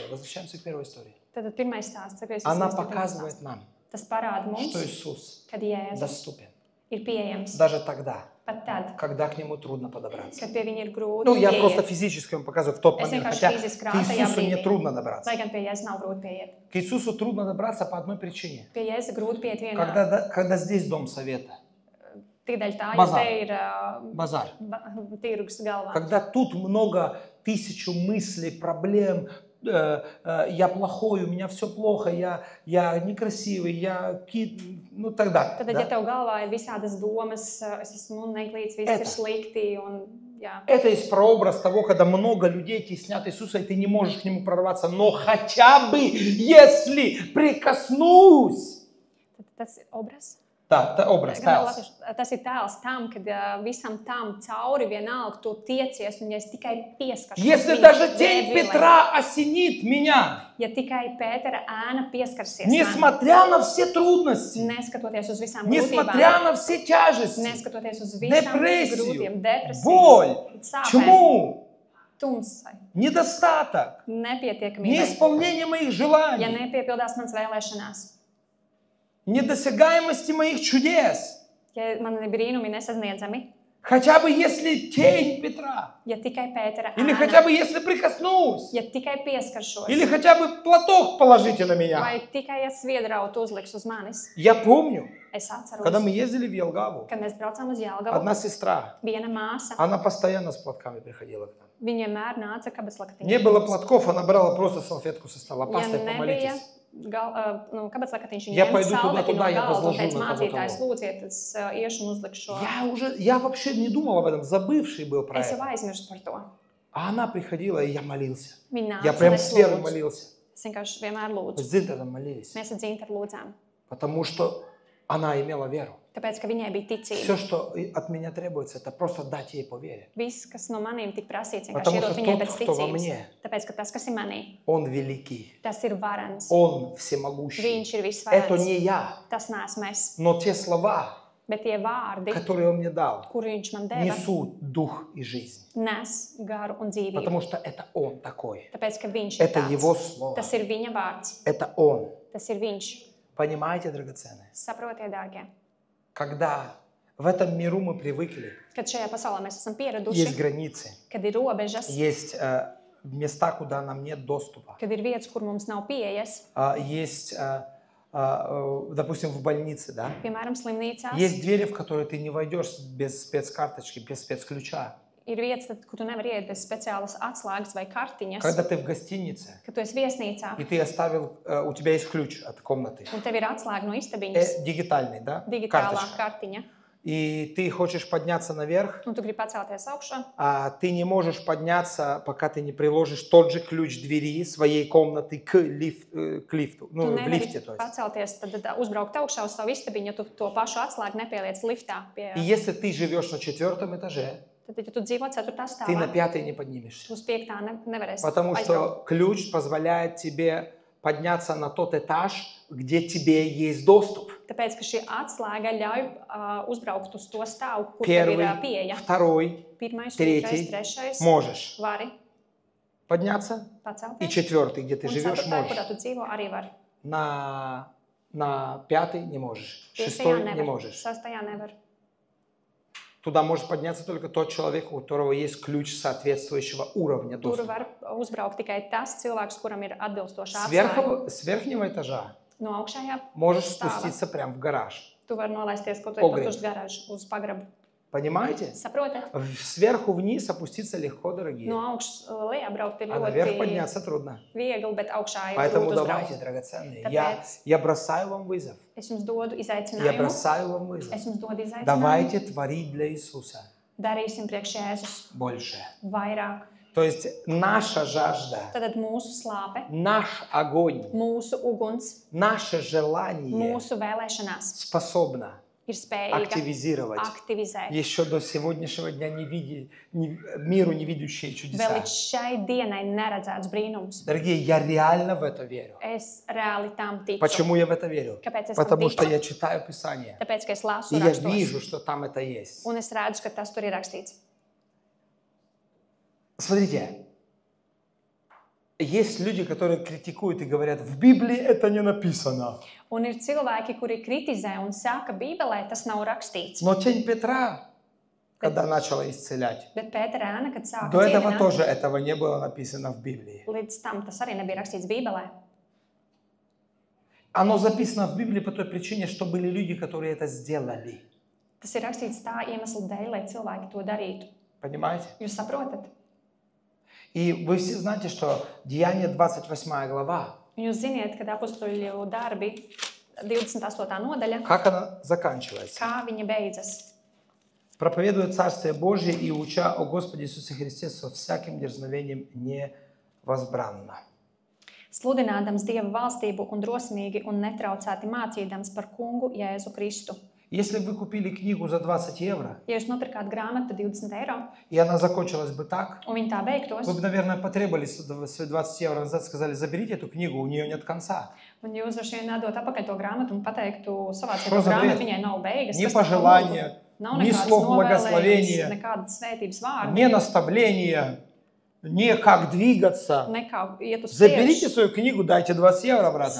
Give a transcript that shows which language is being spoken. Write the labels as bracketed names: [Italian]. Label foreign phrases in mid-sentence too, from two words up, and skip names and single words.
[Russian] Возвращаемся к первой истории. [Latvian] Tad pirmais stāsts, cik es [Russian] Она [Latvian] esmu [Russian] показывает нам, [Latvian] Tas parāda mums, [Russian] что Иисус [Latvian] kad Jēzus [Russian] доступен. [Latvian] ir pieejams [Russian] Даже тогда, [Latvian] pat tad, [Russian] когда к Нему трудно подобраться. [Latvian] kad pie viņa ir grūti [Russian] Ну, я просто [Latvian] pieiet. [Russian] физически вам показываю в тот [Latvian] Es [Russian] момент, [Latvian] vienkārši [Russian] хотя [Latvian] fiziski [Russian] к [Latvian] rādu tajā [Russian] Иисусу мне [Latvian] brīdī. [Russian] трудно добраться. [Latvian] Lai gan pie Jēzus nav grūti pieiet. [Russian] К Иисусу трудно добраться по одной причине. [Latvian] Pie Jēzus grūti pieiet vienā. [Russian] Когда здесь Дом Совета, [Latvian] Tikai tā, jo Bazar. te ir [Russian] базар. [Latvian] tirgus galvā. [Russian] Когда тут много, 1000 мыслей, проблем, я плохой, у меня все плохо, я некрасивый, ну тогда. [Latvian] Tad, [Russian] Да? [Latvian] ja tev galvā ir visādas domas, es esmu neglīts, viss [Russian] Это. [Latvian] ir slikti, un jā. [Russian] Это есть прообраз того, когда много людей теснят Иисуса, и ты не можешь к Нему прорваться. Но хотя бы, если прикоснусь. [Latvian] Tas ir obraz. [Russian] Да, это образ, тайлс. [Latvian] Tas ir tēls tam, kad visam tam cauri vienalga tu tiecies, un ja es tikai pieskaršos [Russian] Если [Latvian] viņa [Russian] даже тень [Latvian] dvēselē, [Russian] Петра осенит меня, [Latvian] ja tikai Pētera ēna pieskarsies man, [Russian] несмотря на все трудности, [Latvian] neskatoties uz visām [Russian] несмотря [Latvian] grūtībām, [Russian] на все тяжести, [Latvian] neskatoties uz visām [Russian] депрессию, [Latvian] grūtībām, depresijas, [Russian] боль, [Latvian] sāpēm, [Russian] чему? [Latvian] tumsai, [Russian] Недостаток, [Latvian] nepietiekamībai, [Russian] неисполнение моих [Latvian] ja [Russian] желаний, [Latvian] nepiepildās mans vēlēšanās, [Russian] недосягаемости моих чудес. [Latvian] ja man ir brīnumi nesasniedzami, [Russian] Хотя бы если тень Петра, [Latvian] ja tikai Pētera [Russian] или [Latvian] ēna, [Russian] хотя бы если прикоснусь, [Latvian] ja tikai pieskaršos, [Russian] или хотя бы платок положите на меня. [Latvian] vai tikai ja sviedrautu uzliks uz manis. [Russian] Я помню, [Latvian] Es atceros, [Russian] когда мы ездили в Елгаву, [Latvian] kad mēs braucām uz Jelgavu, [Russian] одна сестра, [Latvian] viena māsa, [Russian] она постоянно с платками приходила к нам. [Latvian] viņa vienmēr nāca kabatslakatiņā. [Russian] Не было платков, она брала просто салфетку со стола. [Latvian] Ja [Russian] Пастор, [Latvian] nebija [Russian] помолитесь. [Latvian] kabatslakatiņš, [Russian] Я [Latvian] viņa [Russian] пойду [Latvian] ņēma [Russian] туда, [Latvian] salveti no [Russian] я [Latvian] galda un [Russian] возложу [Latvian] teica, [Russian] на [Latvian] mācītājs, [Russian] кого-то. [Latvian] lūdziet, es iešu un uzlikšu šo. [Russian] Я вообще не думал об этом, забывший был про [Latvian] Es jau [Russian] это. [Latvian] aizmirstu par to. [Russian] А она приходила, и я молился. [Latvian] Viņa [Russian] Я [Latvian] nāca, [Russian] прям [Latvian] un [Russian] с [Latvian] es [Russian] верой [Latvian] lūdzu. [Russian] молился. [Latvian] Es vienkārši vienmēr [Russian] Мы [Latvian] lūdzu. [Russian] с Дзинтером молились. [Latvian] Mēs ar Dzintaru lūdzām. [Russian] Потому что она имела веру. [Latvian] Tāpēc, ka viņai bija ticība. [Russian] Все, что от меня требуется, это просто дать ей по вере. [Latvian] Viss, kas no maniem tika prasīts, vienkārši [Russian] Потому [Latvian] iedot [Russian] что [Latvian] viņai [Russian] тот, [Latvian] pēc [Russian] кто во [Latvian] ticības. [Russian] мне, [Latvian] Tāpēc, ka tas, kas ir manī, [Russian] Он великий, [Latvian] tas ir varens. [Russian] Он всемогущий. [Latvian] Viņš ir [Russian] Это [Latvian] visvarens. [Russian] не я, [Latvian] Tas neesmu es. [Russian] но те слова, [Latvian] Bet tie vārdi, [Russian] которые Он мне dал, [Latvian] kuru viņš man deva, [Russian] несут дух и жизнь. [Latvian] nes garu un dzīvību. [Russian] Потому что это Он такой. [Latvian] Tāpēc, ka viņš ir [Russian] Это Его [Latvian] tāds. [Russian] Слово. [Latvian] Tas ir viņa vārds. [Russian] Это Он. [Latvian] Tas ir viņš. [Russian] Понимаете, драгоценные? [Latvian] Saprotiet, dārgie. [Russian] Когда в этом миру мы привыкли, [Latvian] Kad šajā pasaulē mēs esam pieraduši, [Russian] есть границы, [Latvian] kad ir robežas, [Russian] есть места, куда нам нет доступа, [Latvian] kad ir vietas, kur mums nav pieejas, [Russian] есть, допустим, в больнице, да? [Latvian] piemēram, slimnīcās, [Russian] Есть двери, в которые ты не войдешь без спецкарточки, без спецключа. [Latvian] ir vietas, tad, kur tu nevari iet bez speciālas atslēgas vai kartiņas. [Russian] Когда ты в гостинице, [Latvian] Kad tu esi viesnīcā [Russian] и ты оставил, у тебя есть ключ от комнаты, [Latvian] un tev ir atslēga no istabiņas, [Russian] дигитальный, да? [Latvian] digitālā [Russian] Карточка. [Latvian] kartiņa, [Russian] И ты хочешь подняться наверх, [Latvian] un tu gribi pacelties augšā, [Russian] а ты не можешь подняться, пока ты не приложишь тот же ключ двери своей комнаты к лифту, [Latvian] tu [Russian] ну, в [Latvian] nevari [Russian] лифте, то есть. [Latvian] pacelties, tad uzbraukt augšā uz savu istabiņu, ja tu to pašu atslēgu nepieliec liftā. [Russian] И если ты живешь на 4 этаже, [Latvian] Tad, ja tu dzīvo 4. [Russian] ты на [Latvian] stāvā, [Russian] 5 не поднимешься. [Latvian] tu uz 5. Nevarēsi [Russian] Потому [Latvian] aizbraukt. [Russian] что ключ позволяет тебе подняться на тот этаж, где тебе есть доступ. [Latvian] Tāpēc, ka šī atslēga ļauj uzbraukt uz to stāvu, kur tev [Russian] Первый, [Latvian] ir pieeja. [Russian] второй, [Latvian] Pirmais, [Russian] третий [Latvian] otrais, trešais. [Russian] можешь [Latvian] Vari [Russian] подняться, [Latvian] pacelties. [Russian] и 4, где ты [Latvian] Un [Russian] живешь, 4. можешь. [Latvian] kurā tu dzīvo, arī var. [Russian] На 5 не можешь, 6 5. не [Latvian] nevar, [Russian] можешь. [Latvian] 6. nevar. [Russian] Туда может подняться только тот человек, у которого есть ключ соответствующего уровня [Latvian] Tur [Russian] доступа. [Latvian] var uzbraukt tikai tas cilvēks, kuram ir atbilstoša atslēga. [Russian] С верхнего этажа [Latvian] No augšējā [Russian] можешь [Latvian] stāva. [Russian] спуститься прямо в гараж. [Latvian] Tu vari nolaisties kaut Pogreb. kur uz garāžu, uz pagrabu. [Russian] Понимаете? [Latvian] Saprotiet? [Russian] Сверху вниз опуститься легко, дорогие. [Latvian] No augšas lejā braukt ir [Russian] А наверх [Latvian] ļoti [Russian] подняться трудно. [Latvian] viegli, bet augšā ir [Russian] Поэтому [Latvian] grūti [Russian] давайте, [Latvian] uzbraukt. [Russian] драгоценные, [Latvian] Tāpēc [Russian] я бросаю вам вызов. [Latvian] es jums dodu [Russian] Я [Latvian] izaicinājumu. [Russian] бросаю вам вызов. [Latvian] Es jums dodu izaicinājumu. [Russian] Давайте творить для Иисуса [Latvian] Darīsim priekš Jēzus [Russian] больше. [Latvian] vairāk. [Russian] То есть наша жажда, [Latvian] Tad mūsu slāpe, [Russian] наш огонь, [Latvian] mūsu uguns, [Russian] наше желание [Latvian] mūsu vēlēšanās [Russian] способно [Latvian] ir spējīga [Russian] активизировать [Latvian] aktivizēt. [Russian] еще до сегодняшнего дня миру невидящие [Latvian] Vēl [Russian] чудеса. [Latvian] līdz šai dienai neredzēts brīnums. [Russian] Дорогие, я реально в это верю. [Latvian] Es reāli tam ticu. [Russian] Почему я в это верю? [Latvian] Kāpēc es tam [Russian] Потому что [Latvian] ticu? [Russian] я читаю Писание. [Latvian] Tāpēc, ka es lasu [Russian] И я [Latvian] rakstos, [Russian] вижу, что там это есть. [Latvian] un es redzu, ka tas tur ir rakstīts. [Russian] Смотрите, есть люди, которые критикуют и говорят, в Библии это не написано. [Latvian] Un ir cilvēki, kuri kritizē un saka, Bībelē tas nav rakstīts. [Russian] Но тень Петра, когда начала исцелять, [Latvian] Bet Pētera ēna, kad sāka [Russian] до этого [Latvian] dziedināt, [Russian] тоже этого не было написано в Библии. [Latvian] līdz tam tas arī nebija rakstīts Bībelē. [Russian] Оно записано в Библии по той причине, что были люди, которые это сделали. [Latvian] Tas ir rakstīts tā iemesla dēļ, lai cilvēki to darītu. [Russian] Понимаете? [Latvian] Jūs saprotat? [Russian] И вы все знаете, что Деяние 28 глава, [Latvian] Un jūs ziniet, kad apustuļu darbi 28. nodaļa, [Russian] как она заканчивается? [Latvian] kā viņa beidzas. [Russian] Проповедуя Царствие Божие и уча о Господе Иисусе Христе со всяким дерзновением невозбранно. [Latvian] Sludinādams Dieva valstību un drosmīgi un netraucēti mācīdams par kungu Jēzu Kristu. [Russian] Если бы вы купили книгу за 20 евро, [Latvian] Ja jūs nopirkāt grāmatu par 20 eiro, [Russian] и она закончилась бы так, [Latvian] un viņa tā beigtos, [Russian] вы бы, наверное, потребовали свои 20 евро назад, сказали, заберите эту книгу, у нее нет конца. [Latvian] un jūs droši vien nādot atpakaļ to grāmatu un pateiktu, savāciet [Russian] Что [Latvian] to [Russian] за [Latvian] grāmatu, [Russian] бред? [Latvian] viņai nav beigas. [Russian] Ни [Latvian] kas tā [Russian] пожелания, [Latvian] nav [Russian] ни [Latvian] nekādas [Russian] слов [Latvian] novēlējums, [Russian] благословения, [Latvian] nekādas svētības vārdu, [Russian] ни наставления, ни как двигаться. [Latvian] nekā iet uz [Russian] Заберите [Latvian] priekšu. [Russian] свою книгу, дайте 20 евро обратно.